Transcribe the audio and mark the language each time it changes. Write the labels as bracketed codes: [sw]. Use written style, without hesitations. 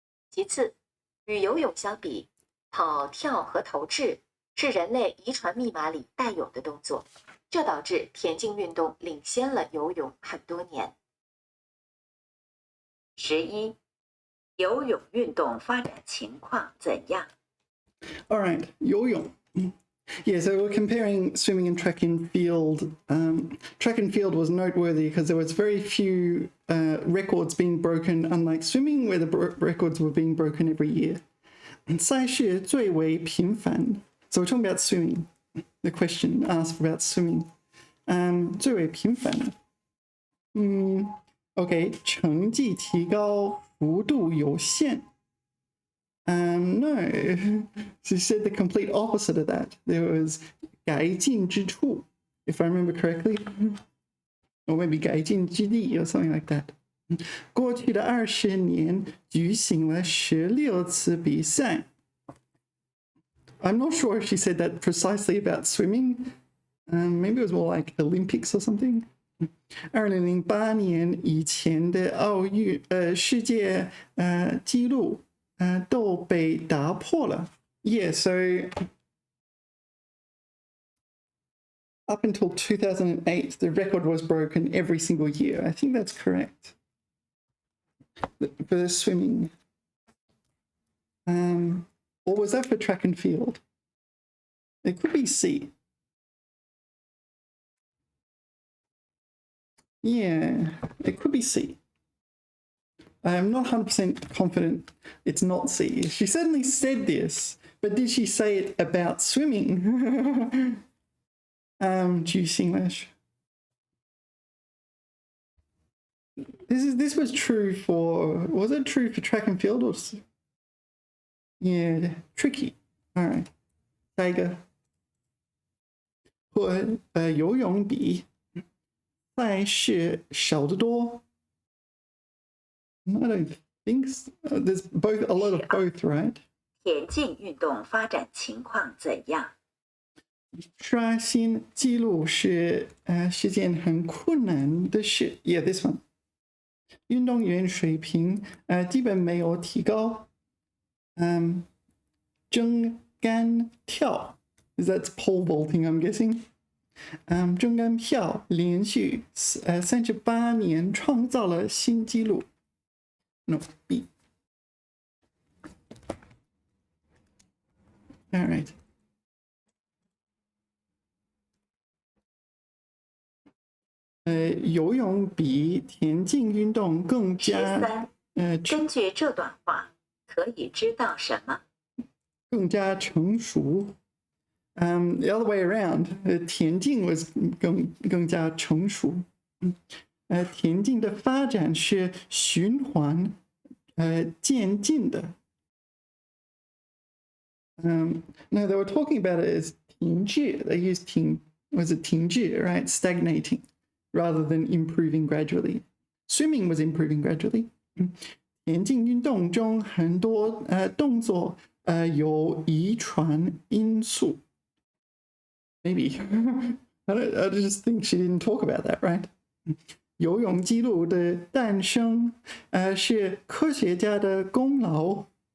[zh] 其次，与游泳相比，跑、跳和投掷是人类遗传密码里带有的动作，这导致田径运动领先了游泳很多年。 [en] 11. [zh] 游泳运动发展情况怎样？ [en] All right, 游泳. Yeah, so we're comparing swimming and track and field. Track and field was noteworthy because there was very few records being broken, unlike swimming, where the records were being broken every year. [zh] 赛事最为频繁. [en] So we're talking about swimming. The question asked about swimming. [zh] 最为频繁. Okay, 成绩提高幅度有限. [en] No, she said the complete opposite of that. There was [zh] 改进之处, [en] if I remember correctly. Or maybe [zh] 改进之地 [en] or something like that. [zh] 过去的20年举行了16次比赛. [en] I'm not sure if she said that precisely about swimming. Maybe it was more like Olympics or something. [zh] 2008年以前的世界纪录都被打破了. [en] Yeah, so up until 2008, the record was broken every single year. I think that's correct. For swimming. Or was that for track and field? It could be C. Yeah, it could be C. I'm not 100% confident it's not C. She certainly said this, but did she say it about swimming? Juice English. This was true for, was it true for track and field or? Yeah, tricky. All right. [zh] 下一个，和游泳比，赛事少得多。 [en] I don't think so. There's both a lot of both, right? [zh] 田径运动发展情况怎样？刷新纪录是件很困难的事。 [en] Yeah, this one. [zh] 运动员水平基本没有提高。 [en] 撑杆跳 that's pole vaulting, I'm guessing. [zh] 撑杆跳连续38年创造了新纪录。 [en] No, B. All right. [zh] 游泳比田径运动更加根据这段话，可以知道什么？更加成熟。 [en] The other way around, 田径 was [zh] 更加成熟。田径的发展是循环渐进的。 [en] No, they were talking about it as 停滞. They used 停 停滞, right? Stagnating, rather than improving gradually. Swimming was improving gradually. [zh] 田径运动中很多动作有遗传因素。 [en] Maybe. I just think she didn't talk about that, right? [zh] 游泳记录的诞生是科学家的功劳。